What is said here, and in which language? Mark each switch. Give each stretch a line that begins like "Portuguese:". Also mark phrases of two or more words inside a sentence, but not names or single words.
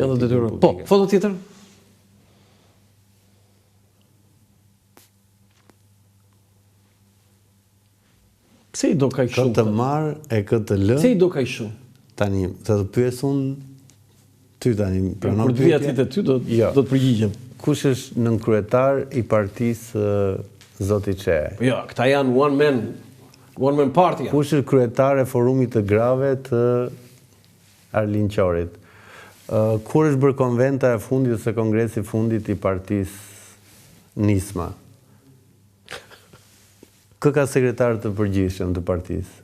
Albanian: Janë të detyruar. Po, foto tjetër? Pse i do kaq shumë? Këtë marr e këtë lë. Pse i do kaq shumë? Tani, të pyes unë ty tani, pranon pyetjen. Kur të vija ti te ty do të përgjigjem. Kush është nënkryetar i partisë Zoti Çe? Jo, këta janë
English: one man party.
Albanian: Kush është kryetar e forumit të grave të Arlin Qorit? Kur është bërë konventa e fundit ose kongresi i fundit i partisë Nisma? Kë ka sekretar të përgjithshëm të partisë?